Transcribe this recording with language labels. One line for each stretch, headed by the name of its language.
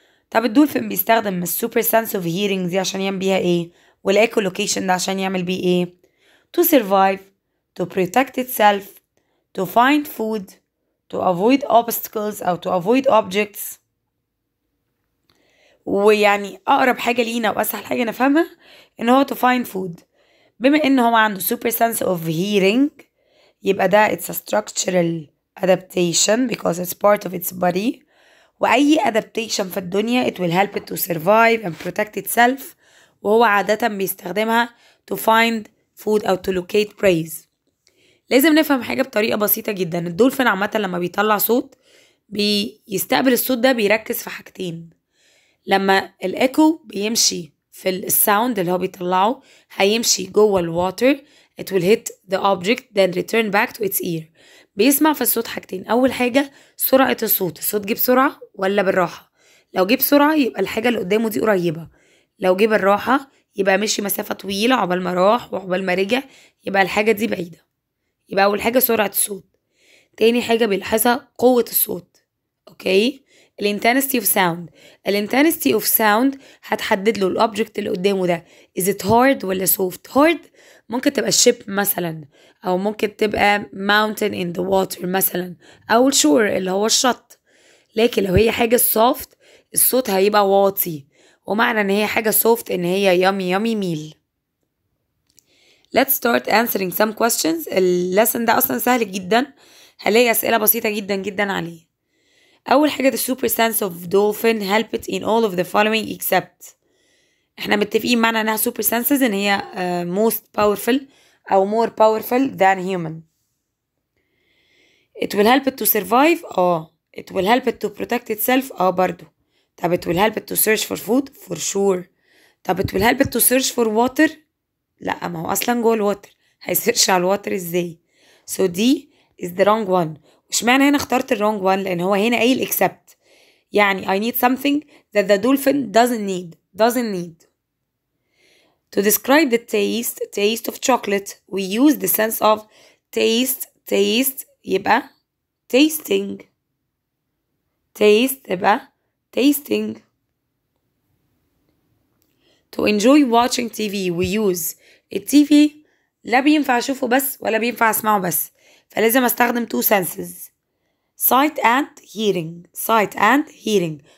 Arabic: طب الدولفين بيستخدم السوبر سنس اوف هيرينج دي عشان يعمل بيها ايه؟ والايكولوكيشن ده عشان يعمل بيه ايه؟
English: to survive, to protect itself, to find food, to avoid obstacles أو to avoid objects.
Arabic: ويعني أقرب حاجة لينا وأسهل حاجة نفهمها إن هو
English: to find food.
Arabic: بما إن هو عنده
English: super sense of hearing يبقى ده it's a structural adaptation because it's part of its body. وأي adaptation في الدنيا it will help it to survive and protect itself،
Arabic: وهو عادة بيستخدمها
English: to find food أو to locate prey.
Arabic: لازم نفهم حاجة بطريقة بسيطة جدا. الدولفين عامة لما بيطلع صوت بيستقبل الصوت ده بيركز في حاجتين. لما الإيكو بيمشي في الساوند اللي هو بيطلعه هيمشي جوه الواتر.
English: it will hit the object then return back to its ear.
Arabic: بيسمع في الصوت حاجتين. أول حاجة سرعة الصوت جه بسرعة ولا بالراحة. لو جه بسرعة يبقى الحاجة اللي قدامه دي قريبة، لو جه بالراحة يبقى مشي مسافة طويلة عقبال ما راح وعقبال ما رجع، يبقى الحاجة دي بعيدة. يبقى أول حاجة سرعة الصوت. تاني حاجة بيلاحظها قوة الصوت. اوكي، الانتنسيتي اوف ساوند. الانتنسيتي اوف ساوند هتحدد له الاوبجكت اللي قدامه ده is it hard ولا soft. hard ممكن تبقى ship مثلا، او ممكن تبقى mountain in the water مثلا، او shore اللي هو الشط. لكن لو هي حاجة soft الصوت هيبقى واطي، ومعنى ان هي حاجة soft ان هي yummy yummy meal.
English: Let's start answering some questions.
Arabic: اللسن ده اصلا سهل جدا، هلاقي اسئلة بسيطة جدا جدا عليه. أول حاجة
English: the super sense of dolphin helped in all of the following except.
Arabic: احنا متفقين معنى انها super senses ان هي most powerful أو
English: more powerful than human. it will help it to survive. it will help it to protect itself.
Arabic: برضو.
English: طب it will help it to search for food for sure. طب it will help it to search for water.
Arabic: لا، ما هو أصلا جوه الواتر، هيسيرش على الواتر ازاي؟
English: so D is the wrong one.
Arabic: واشمعنى هنا اخترت الرونج وان؟ لان هو هنا قايل accept، يعني
English: I need something that the dolphin doesn't need. To describe the taste of chocolate we use the sense of taste يبقى tasting.
Arabic: يبقى tasting.
English: To enjoy watching TV we use TV.
Arabic: لا بينفع اشوفه بس ولا بينفع اسمعه بس، فلازم استخدم two senses sight and hearing.